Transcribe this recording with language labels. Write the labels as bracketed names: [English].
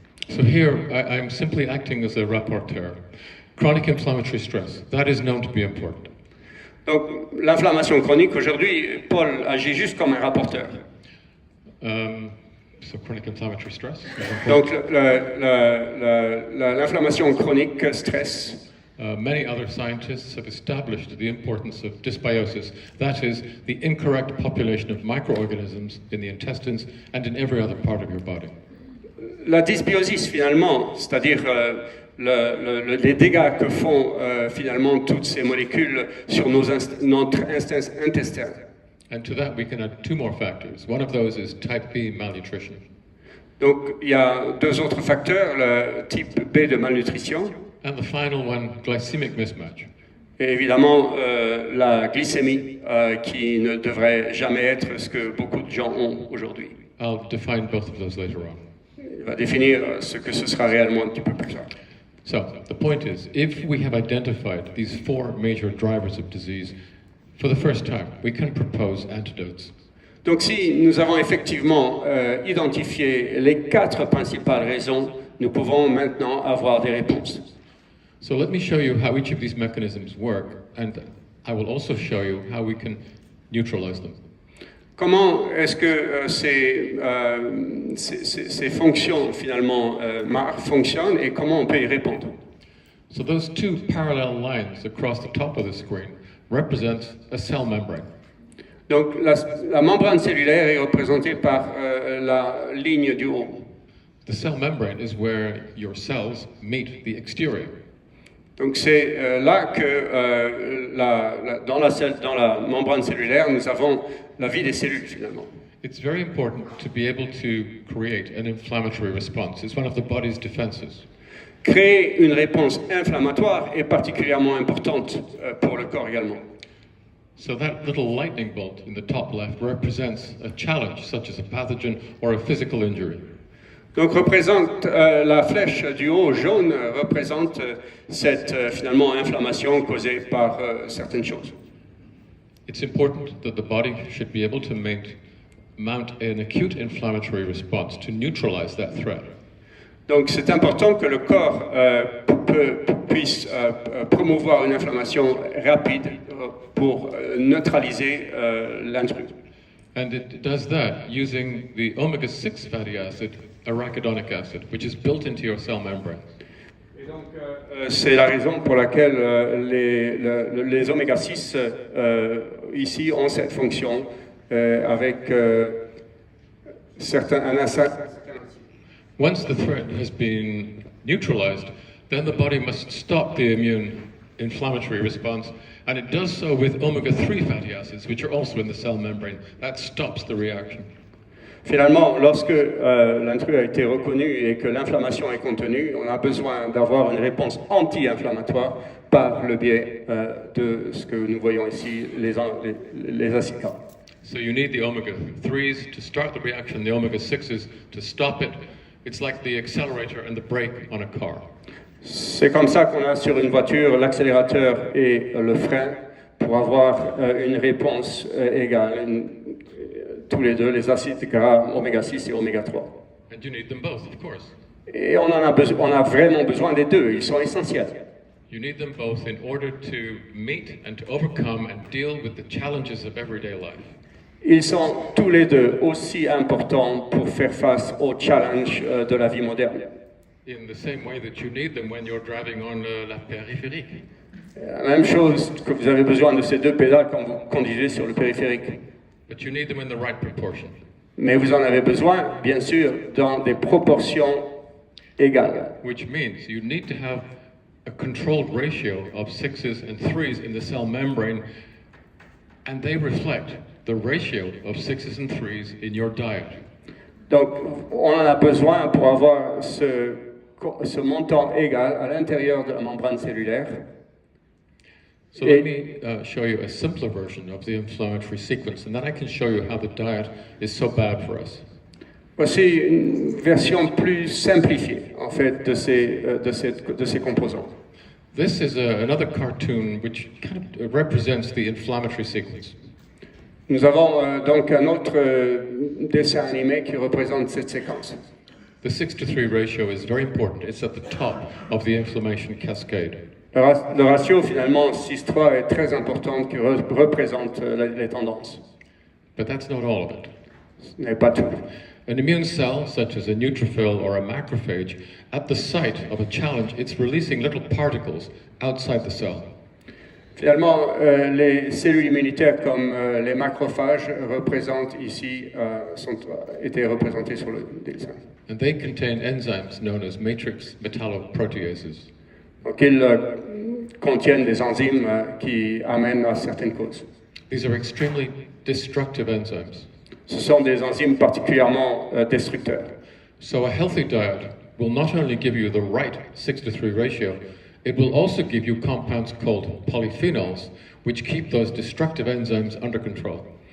[English] So here, I'm simply acting as a rapporteur. Chronic inflammatory stress, that is known to be important. [French] Donc, l'inflammation chronique, aujourd'hui, Paul agit juste comme un rapporteur. [English] So chronic inflammatory stress. [French] Donc, l'inflammation chronique, stress. [English] Many other scientists have established the importance of dysbiosis, that is, the incorrect population of microorganisms in the intestines and in every other part of your body. [French] La dysbiosis, finalement, c'est-à-dire les dégâts que font finalement toutes ces molécules sur notre intestin. [English] And to that we can add two more factors. One of those is type B malnutrition. [French] Donc il y a deux autres facteurs, le type B de malnutrition. [English] And the final one, glycemic mismatch. [French] Et évidemment la glycémie qui ne devrait jamais être ce que beaucoup de gens ont aujourd'hui. [English] I'll define both of those later on. [French] Il va définir ce que ce sera réellement un petit peu plus tard. [English] So the point is, if we have identified these four major drivers of disease, for the first time, we can propose antidotes. [French] Donc si nous avons effectivement identifié les quatre principales raisons, nous pouvons maintenant avoir des réponses. [English] So let me show you how each of these mechanisms work, and I will also show you how we can neutralize them. [French] Comment est-ce que ces fonctions finalement fonctionnent et comment on peut y répondre? [English] So those two parallel lines across the top of the screen represent a cell membrane. [French] Donc la membrane cellulaire est représentée par la ligne du haut. [English] The cell membrane is where your cells meet the exterior. [French] Donc c'est là que dans la membrane cellulaire, nous avons la vie des cellules finalement. [English] It's very important to be able to create an inflammatory response. It's one of the body's defenses. [French] Créer une réponse inflammatoire est particulièrement importante pour le corps également. [English] So that little lightning bolt in the top left represents a challenge such as a pathogen or a physical injury. [French] Donc représente la flèche du haut jaune représente cette finalement inflammation causée par certaines choses. [English] It's important that the body should be able to mount an acute inflammatory response to neutralize that threat. [French] Donc c'est important que le corps puisse promouvoir une inflammation rapide pour neutraliser l'intrus. [English] And it does that using the omega-6 fatty acid, arachidonic acid, which is built into your cell membrane. [French] Et donc c'est la raison pour laquelle les oméga-6 ici ont cette fonction avec un [English] Once the threat has been neutralized, then the body must stop the immune inflammatory response, and it does so with omega-3 fatty acids, which are also in the cell membrane. That stops the reaction. [French] Finalement, lorsque l'intrus a été reconnu et que l'inflammation est contenue, on a besoin d'avoir une réponse anti-inflammatoire par le biais de ce que nous voyons ici, les acides gras. [English] So you need the omega-3s to start the reaction, the omega-6s to stop it. It's like the accelerator and the brake on a car. [French] C'est comme ça qu'on a sur une voiture l'accélérateur et le frein pour avoir une réponse égale, tous les deux, les acides gras oméga 6 et oméga 3. [English] And you need them both, of course. [French] Et on a vraiment besoin des deux, ils sont essentiels. [English] You need them both in order to meet and to overcome and deal with the challenges of everyday life. [French] Ils sont tous les deux aussi importants pour faire face aux challenges de la vie moderne. [English] In the same way that you need them when you're driving on la périphérique. [French] La même chose que vous avez besoin de ces deux pédales quand vous conduisez sur le périphérique. [English] But you need them in the right proportion. [French] Mais vous en avez besoin, bien sûr, dans des proportions égales. [English] Which means you need to have a controlled ratio of 6s and 3s in the cell membrane, and they reflect the ratio of 6s and 3s in your diet. [French] Donc, on en a besoin pour avoir ce montant égal à l'intérieur de la membrane cellulaire. [English] So let me show you a simpler version of the inflammatory sequence, and then I can show you how the diet is so bad for us. [French] Voici une version plus simplifiée, en fait, de ces composants. [English] This is another cartoon which kind of represents the inflammatory sequence. [French] Nous avons donc un autre dessin animé qui représente cette séquence. [English] The 6-to-3 ratio is very important. It's at the top of the inflammation cascade. [French] Le ratio, finalement, 6-3 est très important, qui représente les tendances. [English] But that's not all of it. [French] Ce n'est pas tout. [English] An immune cell, such as a neutrophil or a macrophage, at the site of a challenge, it's releasing little particles outside the cell. [French] Finalement, les cellules immunitaires comme les macrophages représentent ici, étaient représentés sur le dessin. [English] And they contain enzymes known as matrix metalloproteases. [French] Donc ils contiennent des enzymes qui amènent à certaines causes. [English] These are extremely destructive enzymes. [French] Ce sont des enzymes particulièrement destructeurs. [English] So a healthy diet will not only give you the right 6-to-3 ratio, it will also give you compounds called polyphenols, which keep those destructive enzymes under control.